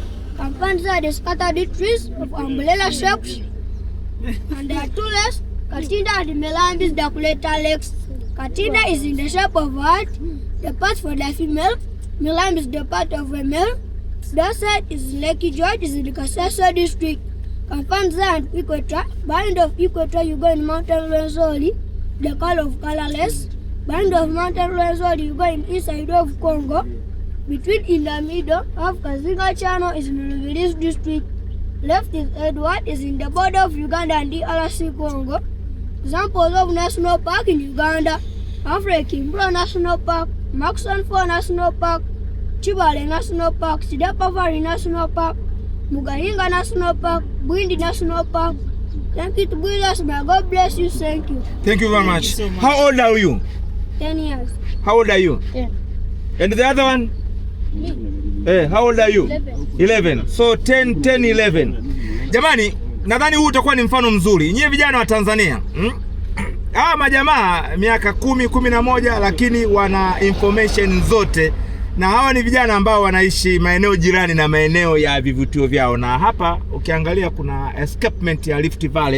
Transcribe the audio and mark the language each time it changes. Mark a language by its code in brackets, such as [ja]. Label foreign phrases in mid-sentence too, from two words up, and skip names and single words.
[en] Compounds are the scattered trees of umbrella shapes. And there are two lakes, Katinda and Milambi, the Kuleta lakes. Katinda is in the shape of a heart, the part for the female. Milambi is the part of a male. That side is Lake George, is in the Kasese district. Kampanza and Ikweta. Band of Ikweta, you go in Mountain Rwenzori, the color of colorless. Band of Mountain Rwenzori, you go in inside of Congo. Between in the middle of Kazinga Channel is in the Release district. Left is Edward, is in the border of Uganda and DRC Congo. Examples of national park in Uganda: Africa Kimbro National Park, Murchison Falls National Park, Chibale National Park, Sidapafari National Park, Mugahinga National Park, Bwindi National Park. Thank you to be with us. May God bless you. Thank you. Thank you very much. So much. How old are you? 10 years. How old are you? 10. And the other one? Me. How old are you? 11. 11. So 10, 11. [sw] Jamani, nadhani huu utakuwa ni mfano mzuri. Nyie vijana wa Tanzania, hawa majamaa miaka 10, 11 lakini wana information zote. Na hawa ni vijana ambao wanaishi maeneo jirani na maeneo ya vivutio vyao. Na hapa ukiangalia kuna escapement ya Rift Valley.